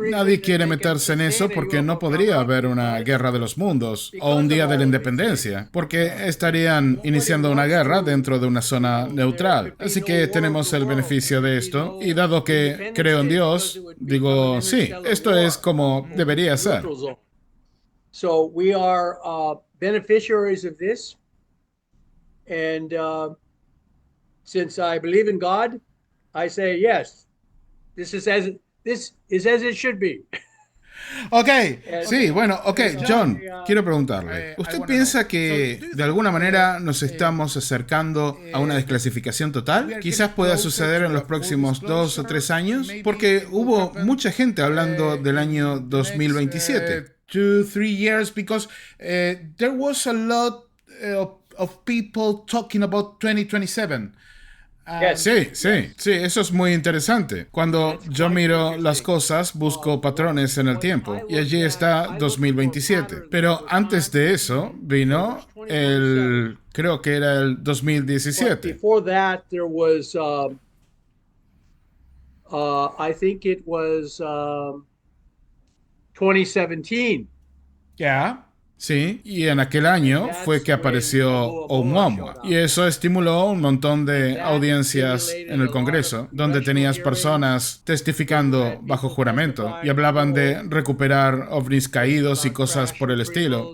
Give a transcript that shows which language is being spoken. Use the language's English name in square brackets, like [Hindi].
[Spanish] Nadie quiere meterse en eso porque no podría haber una guerra de los mundos o un día de la independencia, porque estarían iniciando una guerra dentro de una zona neutral. Así que tenemos el beneficio de esto, y dado que creo en Dios, digo, sí, esto es como debería ser. [English] Neutral zone. So we are beneficiaries of this, and since I believe in God, I say yes. This is as it should be. Ok. [Spanish] Sí, bueno, ok, John, quiero preguntarle. ¿Usted piensa que de alguna manera nos estamos acercando a una desclasificación total? Quizás pueda suceder en los próximos 2 o 3 años, porque hubo mucha gente hablando del año 2027. [English] 2-3 years, because there was a lot of people talking about 2027. Yes. [Spanish] Sí, eso es muy interesante. Cuando yo miro las cosas, busco patrones en el tiempo y allí está 2027. Pero antes de eso vino creo que era el [English] But 2017. before that, there was, I think it was 2017. Yeah. [Spanish] Sí, y en aquel año fue que apareció Oumuamua. Y eso estimuló un montón de audiencias en el Congreso, donde tenías personas testificando bajo juramento y hablaban de recuperar ovnis caídos y cosas por el estilo.